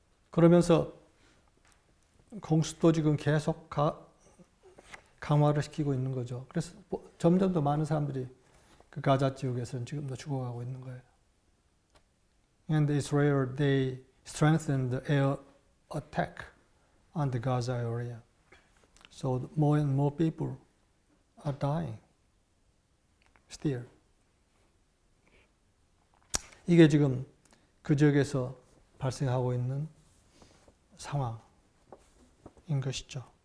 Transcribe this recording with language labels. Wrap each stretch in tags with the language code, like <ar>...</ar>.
<ko>그러면서 공습도 지금 계속 강화를 시키고 있는 거죠. 그래서 점점 더 많은 사람들이 그 가자 지역에서는 지금도 죽어가고 있는 거예요.</ko> <en>And Israel, they strengthened the air attack on the Gaza area. So more and more people are dying still.</en> <ko>이게 지금 그 지역에서 발생하고 있는 상황인 것이죠.</ko>